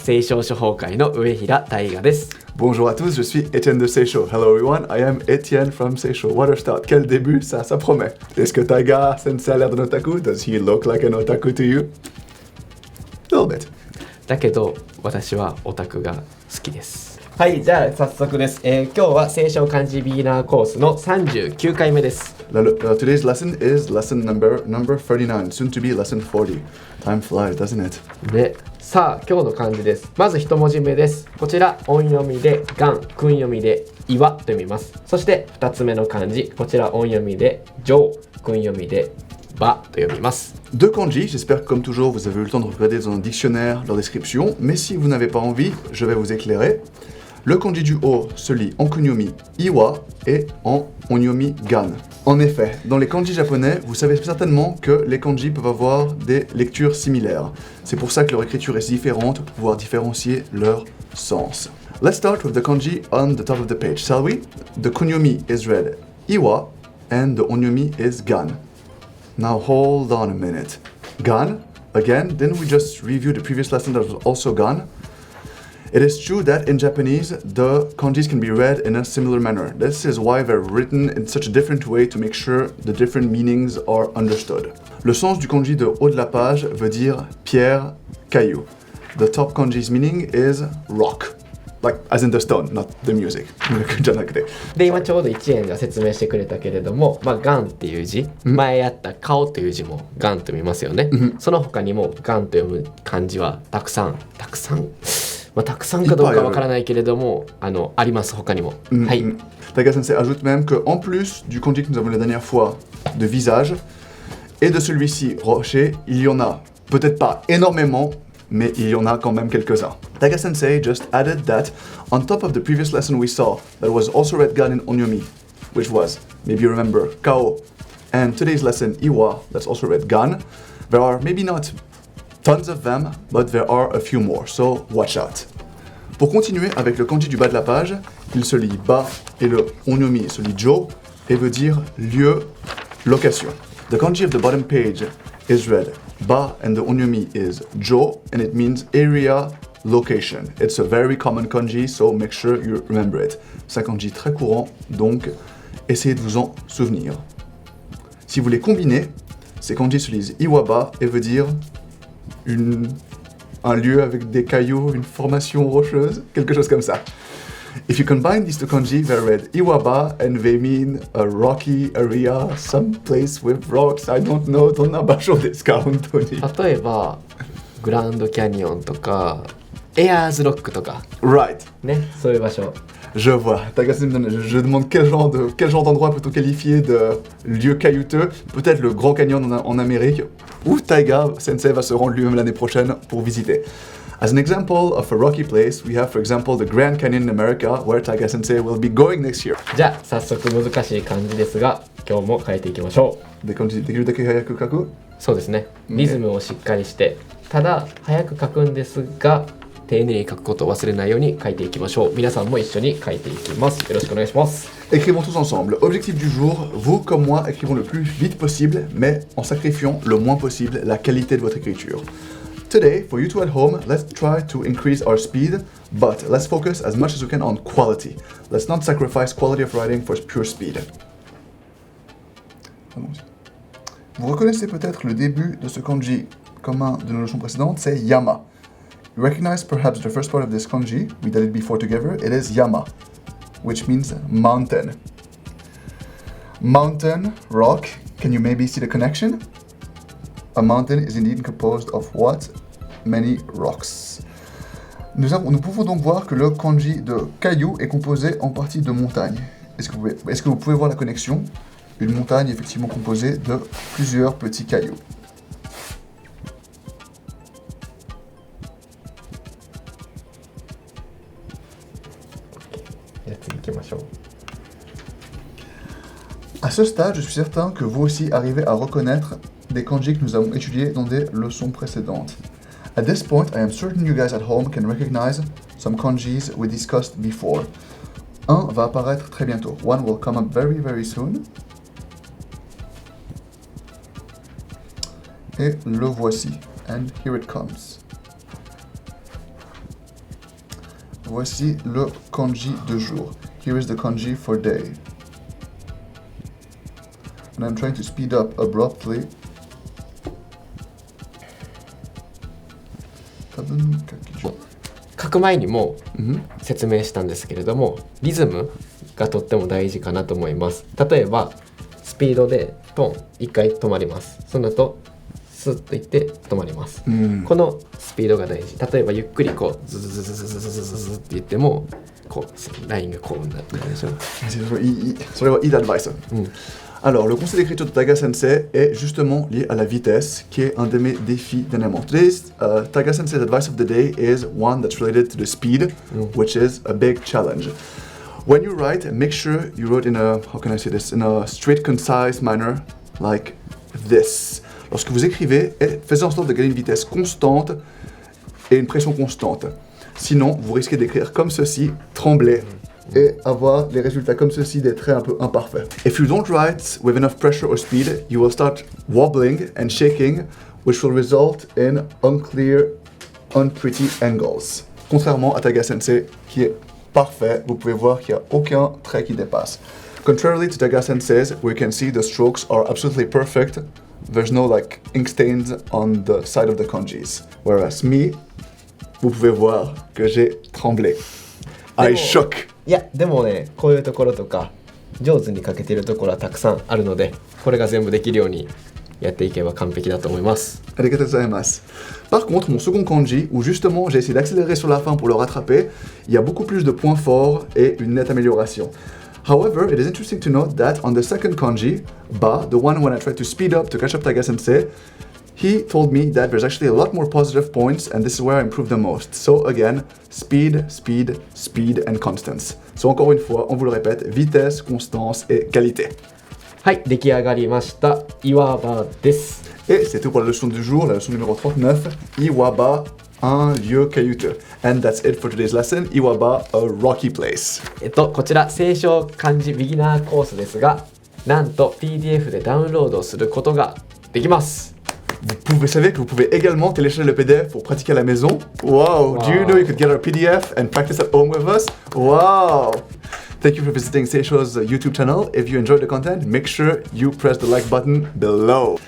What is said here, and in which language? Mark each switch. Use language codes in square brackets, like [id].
[ja] 聖書処方会の上平大我です。 [fr] Bonjour à tous, je suis Étienne de Seisho. [en] Hello everyone, I am Étienne from Seisho. What a start. [fr] Quel début, ça promet. Est-ce que Taiga sensei a l'air d'un otaku? [en] Does he look like an otaku to you? A little bit. [ja] だけど私はオタクが好きです。はい、じゃあ早速です。今日は聖書漢字ビギナーコースの39回目です。 [en] Today's lesson is lesson number 39, soon to be lesson 40. Time flies, doesn't it? [ja] で、さあ今日の漢字です。まず一文字目です。こちら音読みでガン、訓読みで岩と読みます。そして二つ目の漢字、こちら音読みでジョー、訓読みでバと読みます。 [fr] Deux kanji, j'espère que comme toujours vous avez eu le temps de regarder dans un dictionnaire leur description, mais si vous n'avez pas envie, je vais vous éclairer. Le kanji du haut se lit en kunyomi iwa et en onyomi gan. En effet, dans les kanji japonais, vous savez certainement que les kanji peuvent avoir des lectures similaires. C'est pour ça que leur écriture est différente pour pouvoir différencier leur sens. [en] Let's start with the kanji on the top of the page, shall we? The kunyomi is read iwa and the onyomi is gan. Now hold on a minute. Gan, again, didn't we just review the previous lesson that was also gan? It is true that in Japanese, the kanjis can be read in a similar manner. This is why they're written in such a different way to make sure the different meanings are understood. [fr] Le sens du kanji de haut de la page veut dire pierre, caillou. [en] The top kanji's meaning is rock. Like, as in the stone, not the music. [ja] で、今ちょうど1円が説明してくれたけれども、ガンっていう字、前やった顔という字もガンと見ますよね。その他にもガンと読む漢字はたくさんたくさんかどうかわからないけれども、あります他にも。はい。 [fr] Taiga Sensei ajoute même que en plus du kanji que nous avons la dernière fois de visage et de celui-ci rocher, il y en a peut-être pas énormément, mais il y en a quand même quelques-uns. [en] Taiga Sensei just added that on top of the previous lesson we saw that was also read gan in onyomi, which was, maybe you remember, kao, and today's lesson iwa, that's also read gan. There are maybe not tons of them, but there are a few more, so watch out. [fr] Pour continuer avec le kanji du bas de la page, il se lit ba et le onyomi se lit jo et veut dire lieu, location. [en] The kanji of the bottom page is read ba and the onyomi is jo and it means area, location. It's a very common kanji, so make sure you remember it. [fr] C'est un kanji très courant, donc essayez de vous en souvenir. Si vous les combinez, ces kanji se lisent iwaba et veut dire un lieu avec des cailloux, une formation rocheuse, quelque chose comme ça. [en] If you combine these two kanji, they're read iwaba and they mean a rocky area, some place with rocks, I don't know, [ja] どんな場所ですか、本当に。例えば、グランドキャニオンとか、エアーズロックとか。 [en] Right. [ja] ね、そういう場所。 [fr] Je vois. Je demande quel genre d'endroit peut-on qualifier de lieu caillouteux. Peut-être le Grand Canyon en Amérique, où Taiga Sensei va se rendre lui-même l'année prochaine pour visiter. [en] As an example of a rocky place, we have for example the Grand Canyon in America, where Taiga Sensei will be going next year. [ja] じゃあ早速難しい漢字ですが、今日も書いていきましょう。できるだけ早く書く？そうですね。リズムをしっかりして、ただ早く書くんですが、丁寧に書くことを忘れないように書いていきましょう。皆さんも一緒に書いていきます。よろしくお願いします。 [fr] Écrivons tous ensemble. Objectif du jour, vous comme moi, écrivons le plus vite possible, mais en sacrifiant le moins possible la qualité de votre écriture. [en] Today, for you two at home, let's try to increase our speed, but let's focus as much as we can on quality. Let's not sacrifice quality of writing for pure speed. [fr] Vous reconnaissez peut-être le début de ce kanji commun de nos leçons précédentes, c'est yama. [en] You recognize perhaps the first part of this kanji, we did it before together, it is yama, which means mountain. Mountain, rock, can you maybe see the connection? A mountain is indeed composed of what? Many rocks. [fr] Nous pouvons donc voir que le kanji de caillou est composé en partie de montagnes. Est-ce que vous pouvez voir la connexion? Une montagne est effectivement composée de plusieurs petits cailloux. À ce stade, je suis certain que vous aussi arrivez à reconnaître des kanji que nous avons étudiés dans des leçons précédentes. [en] At this point, I am certain you guys at home can recognize some kanjis we discussed before. [fr] Un va apparaître très bientôt. [en] One will come up very, very soon. [fr] Et le voici. [en] And here it comes. [fr] voici le kanji de jour. [en] Here is the kanji for day. And I'm trying to speed up abruptly. [ja] 多分書き順。書く前にも説明したんですけれども、リズムがとっても大事かなと思います。例えばスピードでトン1回止まります。その後スッといって止まります、このスピードが大事。例えばゆっくりこうズズズズズズズズズって言ってもこうラインがこうなるでしょ。それはいいadvice. [fr] Alors, le conseil d'écriture de Taga Sensei est justement lié à la vitesse, qui est un de mes défis dernièrement. [en] Today's Taga Sensei's advice of the day is one that's related to the speed, which is a big challenge. When you write, make sure you wrote in a, how can I say this, in a straight, concise manner, like this. [fr] Lorsque vous écrivez, faites en sorte de gagner une vitesse constante et une pression constante. Sinon, vous risquez d'écrire comme ceci, trembler, et avoir les résultats comme ceci, des traits un peu imparfaits. [en] If you don't write with enough pressure or speed, you will start wobbling and shaking, which will result in unclear, unpretty angles. [fr] Contrairement à Taga Sensei, qui est parfait, vous pouvez voir qu'il n'y a aucun trait qui dépasse. [en] Contrarily to Taga Sensei's, where you can see the strokes are absolutely perfect, there's no like ink stains on the side of the kanjis. Whereas me, [fr] vous pouvez voir que j'ai tremblé. [en] I shook. [ja] いやでもね、こういうところとか上手に書けているところはたくさんあるので、これが全部できるようにやっていけば完璧だと思います。 Arigatou gozaimasu. [fr] Par contre, mon second kanji, où justement j'ai essayé d'accélérer sur la fin pour le rattraper, il y a beaucoup plus de points forts et une nette amélioration. [en] However, it is interesting to note that on the second kanji, ba, the one when I tried to speed up to catch up Taga Sensei, he told me that there's actually a lot more positive points, and this is where I improved the most. So again, speed, speed, speed, and constance. [fr] So encore une fois, on vous le répète, vitesse, constance et qualité. [ja] はい、出来上がりました。岩場です。 [fr] Et c'est tout pour la leçon du jour, la leçon numéro 39, Iwaba, un lieu caillouteux. [en] And that's it for today's lesson, Iwaba, a rocky place. [ja] こちら清少漢字ビギナーコースですが、なんと PDF でダウンロードすることができます。 [fr] Vous savez que vous pouvez également télécharger le PDF pour pratiquer à la maison. [en] Wow. Do you know you could get our PDF and practice at home with us? Wow! Thank you for visiting Seisho's YouTube channel. If you enjoyed the content, make sure you press the like button below.